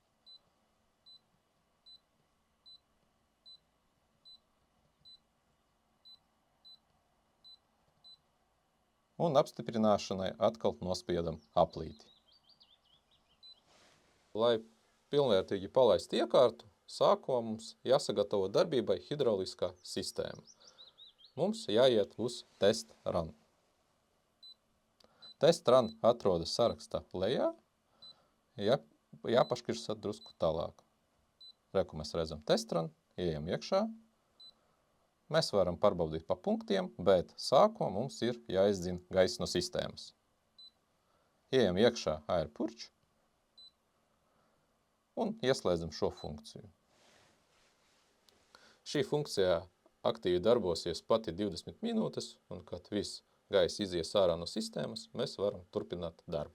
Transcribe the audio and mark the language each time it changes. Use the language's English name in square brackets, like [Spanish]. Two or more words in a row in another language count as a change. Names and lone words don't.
[Latvian] Un apstiprināšanai atkal nospiedam aplīti. Lai pilnvērtīgi palaist iekārtu, sākumā mums jāsagatavo darbībai hidrauliskā sistēma. Mums jāiet uz [English] test run. Test run [Latvian] atrodas sarakstā lejā, jāpaškirsa drusku tālāk. Reku mēs redzam [English] test run, [Latvian] ejam iekšā. Mēs varam pārbaudīt pa punktiem, bet sākumā mums ir jāizdzina gaisa no sistēmas. Ejam iekšā [English] Air Purge [Latvian] un ieslēdzam šo funkciju. Šī funkcijā aktīvi darbosies pati 20 minūtes, un kad viss gaisa izies ārā no sistēmas, mēs varam turpināt darbu.